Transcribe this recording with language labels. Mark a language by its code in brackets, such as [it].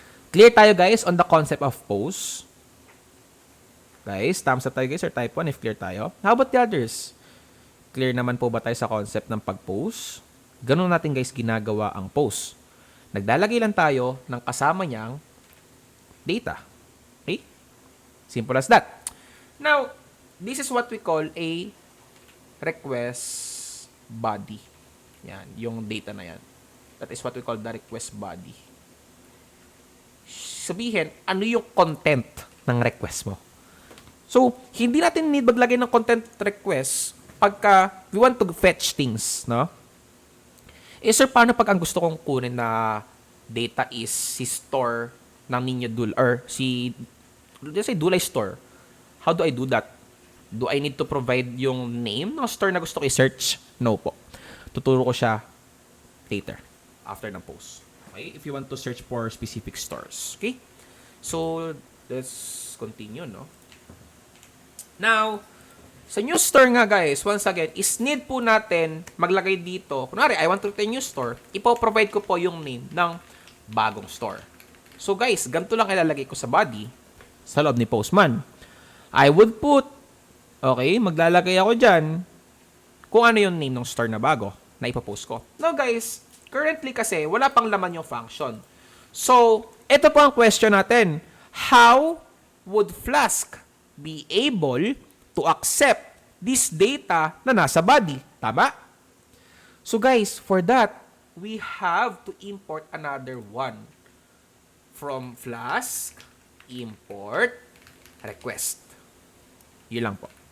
[en] Clear [tl] tayo guys [en] on the concept of post. Guys, thumbs up [tl] tayo guys [en] or type 1 if clear [tl] tayo. [en] How about the others? [tl] Clear naman po ba tayo sa concept ng pag-post? Ganun natin guys ginagawa ang post. Naglalagay lang tayo ng kasama niyang data. [en] Okay? Simple as that. Now, this is what we call a request body. [tl] Yan, yung data na yan. [en] That is what we call the request body. [tl] Sabihin, ano yung content ng request mo? So, hindi natin need maglagay ng content request pagka [en] we want to fetch things, [tl] no? Eh, sir, paano pag ang gusto kong kunin na data is si store ng Ninyo Dul or let's say Dulay Store? [en] How do I do that? Do I need to provide [tl] yung name ng store na gusto ko i-search? [en] No [tl] po. Tuturo ko siya later, after ng post. [en] Okay? If you want to search for specific stores. Okay? So, let's continue, no? Now, [tl] sa new store nga guys, once again, is need po natin maglagay dito. Kunwari, [en] I want to create a new store. [tl] Ipo-provide ko po yung name ng bagong store. [en] So guys, [tl] ganito lang ilalagay ko sa body sa loob ni Postman. [en] I would put, okay, [tl] maglalagay ako dyan kung ano yung name ng store na bago na ipopost ko. [en] Now guys, currently [tl] kasi wala pang laman yung function. So, ito po ang question natin. [en] How would Flask be able to accept this data [tl] na nasa body? Tama? [en] So guys, for that, we have to import another one. From Flask, import, request. [tl] Yun lang po.